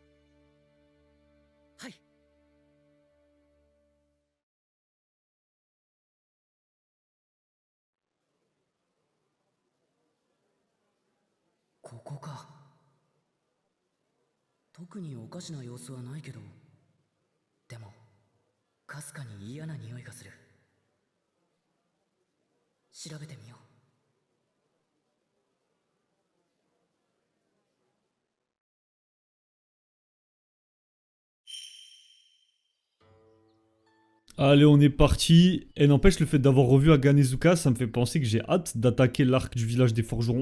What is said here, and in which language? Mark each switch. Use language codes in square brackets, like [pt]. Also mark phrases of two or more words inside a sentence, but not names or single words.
[ja] はい。ここか。特におかしな様子はないけど、でもかすかに嫌な匂いがする。調べてみよう。 [fr] Allez, on est parti. Et n'empêche, le fait d'avoir revu Aganezuka, ça me fait penser que j'ai hâte d'attaquer l'arc du village des forgerons.